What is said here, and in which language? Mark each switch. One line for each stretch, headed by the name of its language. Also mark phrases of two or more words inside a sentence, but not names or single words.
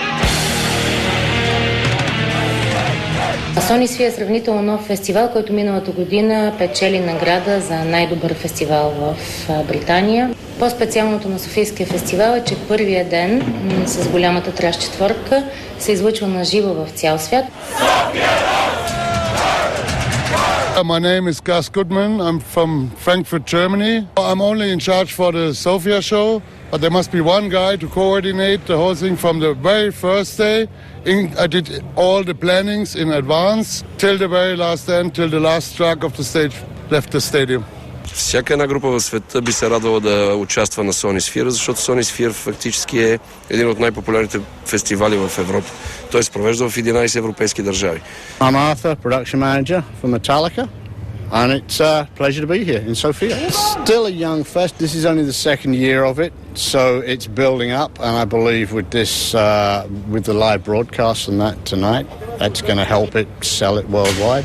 Bulgarian: Sofia е сравнително нов фестивал, който миналата година печели награда за най-добър фестивал в Британия. По-специалното на Софийския фестивал е, че първия ден с голямата траш четвъртка се излъчва на живо в цял свят.
English: My name is Gus Goodman. I'm from Frankfurt, Germany. I'm only in charge for the Sofia show, but there must be one guy to coordinate the whole thing from the very first day. I did all the plannings in advance till the very last end, till the last truck of the stage left the stadium.
Bulgarian: Всяка една група в света би се радвала да участва на Sonisphere, защото Sonisphere фактически е един от най-популярните фестивали в Европа. Той се провежда в 11 европейски държави.
English: I'm Arthur, production manager for Metallica, and it's a pleasure to be here in Sofia. It's still a young fest. This is only the second year of it, so it's building up, and I believe with this, with the live broadcast and that tonight, that's going to help it sell it worldwide.